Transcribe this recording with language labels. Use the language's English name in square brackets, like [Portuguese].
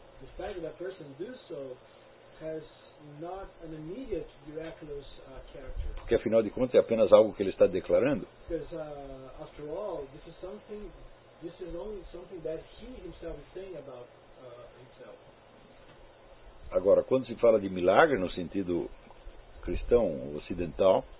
[English] The fact that a person do so has not an immediate miraculous character. [Portuguese] Porque afinal de contas é apenas algo que ele está declarando. [English] Because after all, this is only something that he himself is saying about himself. [Portuguese] Agora, quando se fala de milagre no sentido cristão ocidental,